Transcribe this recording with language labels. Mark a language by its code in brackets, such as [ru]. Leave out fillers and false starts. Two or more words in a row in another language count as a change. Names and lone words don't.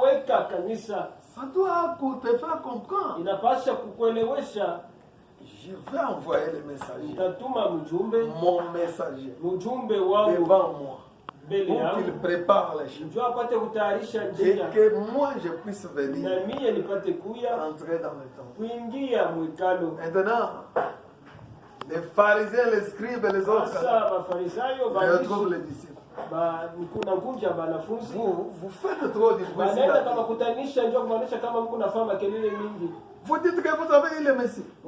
[sw] katika kanisa. [fr] Ça doit te faire comprendre. [sw] Inapasha kukuelewesha. [fr] Je vais envoyer le messager. [sw] Nitatuma mjumbe. [fr] Mon messager. [sw] Mjumbe wangu. [fr] Devant moi. Pour qu'il prépare les choses. [sw] Njoo apate kutayarisha njia. [fr] Et que moi je puisse venir. [sw] Na mimi nipate kuya. [fr] Entrer dans le temple. [sw] Kuingia mwikalo. [fr] Maintenant, les pharisiens, les scribes et les autres. Je retrouve les disciples. Vous faites trop d'hypocrisie. Vous dites que vous avez eu le Messie.